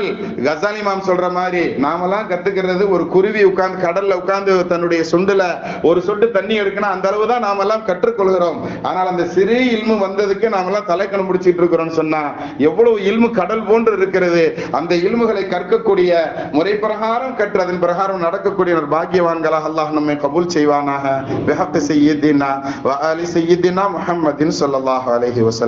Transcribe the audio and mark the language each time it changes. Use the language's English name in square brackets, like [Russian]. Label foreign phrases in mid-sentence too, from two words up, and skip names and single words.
[Tamil] கசாலி இமாம் சொல்ற மாதிரி நாமெல்லாம் கத்துக்கிறது ஒரு குருவி உட்கார்ந்து கடல்ல உட்கார்ந்து தன்னுடைய சொண்டுல ஒரு சொட்டு தண்ணி எடுக்கணும், அந்த அளவு தான் நாமெல்லாம் கற்றுக்கொள்கிறோம். ஆனால் அந்த சிறு இல்மு வந்ததுக்கு நாமெல்லாம் தலைக்கணம் முடிச்சிட்டு இருக்கிறோம்னு சொன்னா எவ்வளவு இல்மு கடல் போன்று இருக்கிறது. அந்த இல்முகளை கற்கக்கூடிய முறை பிரகாரம் கற்று அதன் பிரகாரம் நடக்கக்கூடிய ஒரு பாக்கியவான்களாக அல்லாஹ் நம்மை கபூல் செய்வானாக. [Arabic] سيدنا وآل سيدنا محمد صلى الله عليه وسلم.